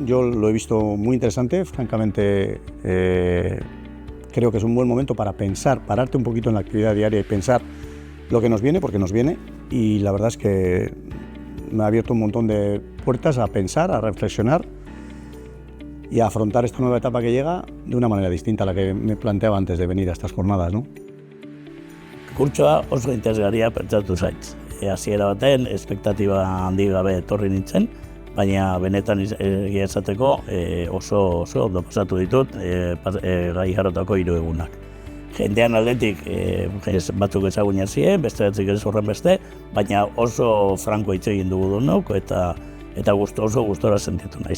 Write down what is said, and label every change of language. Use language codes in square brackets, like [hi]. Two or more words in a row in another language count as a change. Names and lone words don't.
[es] Yo lo he visto muy interesante, francamente. Creo que es un buen momento para pensar, pararte un poquito en la actividad diaria y pensar lo que nos viene, porque nos viene, y la verdad es que me ha abierto un montón de puertas a pensar, a reflexionar y a afrontar esta nueva etapa que llega de una manera distinta a la que me planteaba antes de venir a estas jornadas, ¿no? [eu] Kurtsoa oso interesgarria pentsatu zait. Hasiera baten, espektatiba handi gabe etorri nintzen, baina benetan egia esateko oso ondo pasatu ditut gai jarotako 3 egunak. Jendean aldetik batzuk ezagunak ziren, beste batzuk ez horren beste, baina oso franko hitz egin dugu denok eta oso gustora sentitu naiz.